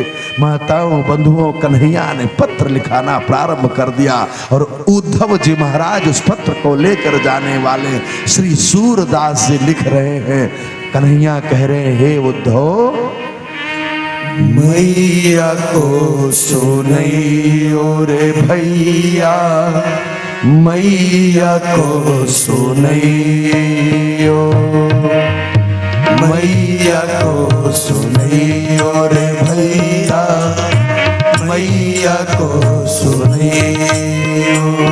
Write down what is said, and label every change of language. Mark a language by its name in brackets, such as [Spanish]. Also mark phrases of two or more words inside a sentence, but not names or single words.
[Hindi] माताओं बंधुओं, कन्हैया ने पत्र लिखाना प्रारंभ कर दिया और उद्धव जी महाराज उस पत्र को लेकर जाने वाले श्री सूरदास जी लिख रहे हैं। कन्हैया कह रहे हैं, हे उद्धव, [Braj] मैया को सुनैयो रे भैया, मैया को सुनैयो, मैया को सुनैयो रे भैया, मैया को सुनैयो,